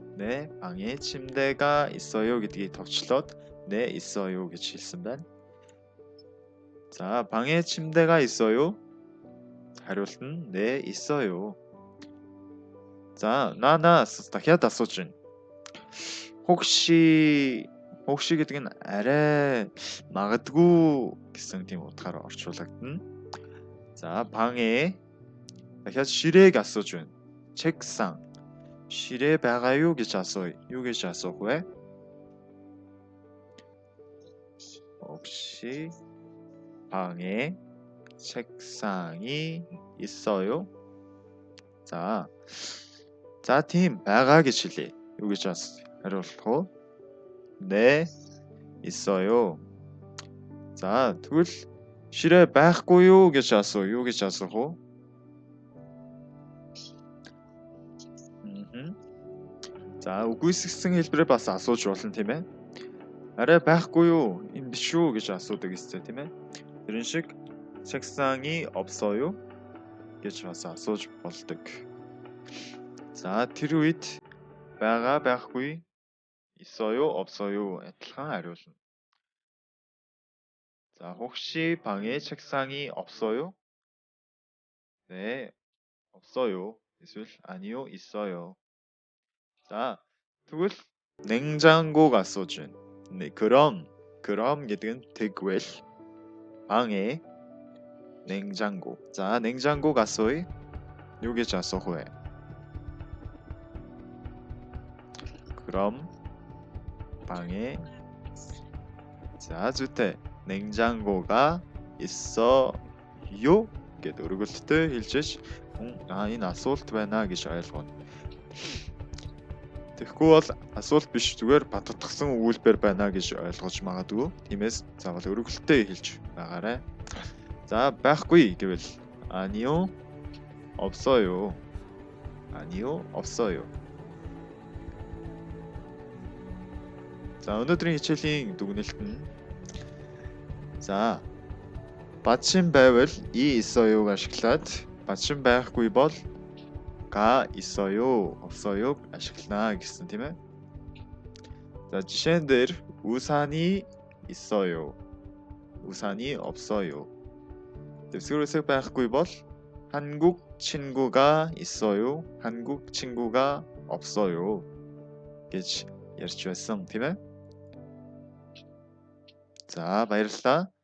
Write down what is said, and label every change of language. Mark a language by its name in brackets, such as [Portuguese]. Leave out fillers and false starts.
[Korean] 네, 방에 침대가 있어요 [Mongolian] гэдгийг товчлоод [Korean] 네, 있어요 [Mongolian] гэж хэлсэн байна. [Korean] 자, 방에 침대가 있어요. [Mongolian] хариулт нь [Korean] 네, 있어요. [Mongolian] 자, 나나스 дахиад асууж байна. 혹시 гэдэг нь арай магадгүй гэсэн тийм утгаараа орчуулагдана. 자, 방에 дахиад ширээг асууж байна. [Korean] 책상. [Mongolian] ширээ байгаа юу гэж асууя. юу гэж асуух вэ? [Korean] 혹시 방에 책상이 있어요? [Mongolian] 자, тийм байгаа гэж хэлье. юу гэж хариулах вэ? [Korean] 네, 있어요. [Mongolian] 자, тэгвэл ширээ байхгүй юу гэж асуу. юу гэж асуух вэ? За, үгүйсгсэн хэлбэрээр бас асууж болно тийм ээ. арай байхгүй юу? Энэ биш үү гэж асуудаг гэсэн тийм ээ. тэрэн шиг [Korean] 책상이 없어요 [Mongolian] гэж бас асууж болдог. За, тэр үед байгаа байхгүй [Korean] 있어요, 없어요 [Mongolian] адилхан хариулна. [Korean] 자, 혹시 방에 책상이 없어요? 네, 없어요. [Mongolian] эсвэл [Korean] 아니요, 있어요. [Mongolian] 자, тэгвэл [Korean] 냉장고가 [Mongolian] асууж байна. [Korean] 네, 그럼 [Mongolian] гэдэг нь тэгвэл [Korean] 방에 냉장고. [Mongolian] 자, [Korean] 냉장고가 [Mongolian] асууя. юу гэж асуух вэ? [Korean] 그럼 방에 자, зүйтэй. 냉장고가 있어요 [Mongolian] гэд өргөлттэй хэлжээж энэ асуулт байна гэж ойлгоно. Тэгэхгүй бол асуулт биш зүгээр баттгсан өгүүлбэр байна гэж ойлгож магадгүй. Тиймээс заавал өргөлттэй хэлж байгаарай. За, байхгүй гэвэл [Korean] 아니요, 없어요. 아니요, 없어요. [Mongolian] 자, өнөөдрийн хичээлийн дүгнэлт нь за 받침 байвал [Korean] 이 있어요가 [Mongolian] ашиглаад 받침 байхгүй бол [Korean] 가 있어요, 없어요 [Mongolian] ашиглана гэсэн тийм ээ. [Korean] 자, 지시한 [Mongolian] дээр [Korean] 우산이 있어요. 우산이 없어요. 습식으로색 [Mongolian] байхгүй бол [Korean] 한국 친구가 있어요. 한국 친구가 없어요. [Mongolian] гэж ярьж байсан тийм ээ. За, баярлалаа.